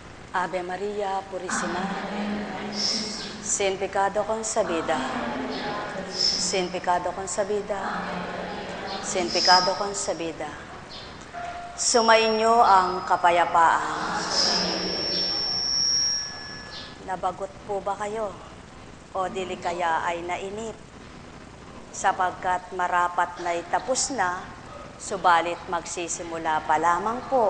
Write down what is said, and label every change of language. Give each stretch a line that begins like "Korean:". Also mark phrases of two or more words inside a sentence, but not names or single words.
Spanish: Ave Maria Purísima, sin pecado concebida, sin pecado concebida, sin pecado concebida.
Filipino: Sumainyo ang kapayapaan. Nabagot po ba kayo? O dili kaya ay nainip? Sapagkat marapat na itapos na, subalit magsisimula pa lamang po.